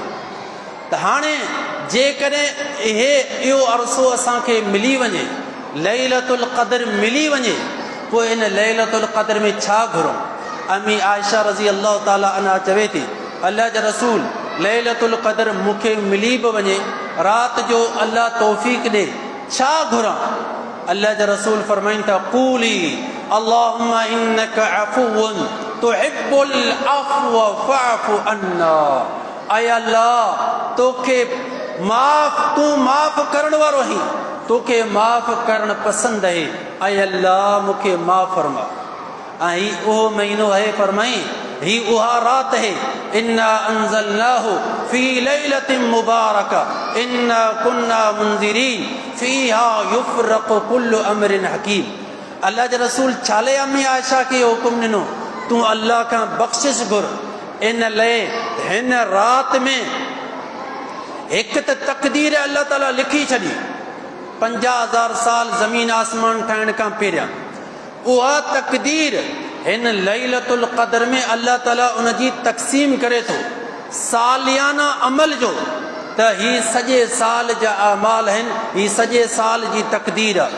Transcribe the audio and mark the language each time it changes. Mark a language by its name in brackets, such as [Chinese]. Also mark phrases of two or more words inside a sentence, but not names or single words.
[Sindhi] त हाणे जेकॾहिं इहो अरसो असांखे मिली वञे, लैलतुल क़द्र मिली वञे, पोइ इन लैलतुल क़द्र में छा घुरूं? अम्मी आयशा [Arabic] رضي الله تعالى عنها [Sindhi] चवे थी, अल्लाह जा रसूल, लैलतुल क़द्र मूंखे मिली बि वञे, राति जो अल्लाह तौफ़ीक़ ॾे, छा घुरां? अल्लाह जा रसूल फरमाइनि था, [Arabic] قولي اللهم إنك عفو تحب العفو فاعف عنا. [Sindhi] अय अल्लाह, तोखे तूं माफ़ करण वारो आहीं, तोखे माफ़ करणु पसंदि आहे। अय अल्लाह, मूंखे माफ़ फरमा। ऐं ही उहो महीनो आहे, फरमाई ही उहा रात है, [Arabic] إنا أنزلناه في ليلة مباركة إنا كنا منذرين فيها يفرق كل أمر حكيم. [Sindhi] अल्लाह जे रसूल छाले अम्मी आयशा खे हुकुम ॾिनो, तूं अल्लाह खां बख़्शिश घुर। इन लाइ हिन रात में हिकु त तक़दीर अल्लाह ताला लिखी छॾी, 50,000 साल ज़मीन आसमान ठाहिण खां पहिरियां उहा तक़दीर हिन लैलतुल क़द्र में अल्लाह ताला उन जी तक़सीम करे थो सालियाना अमल जो, त ही सॼे साल जा अमाल आहिनि, ही सॼे साल जी तक़दीर आहे।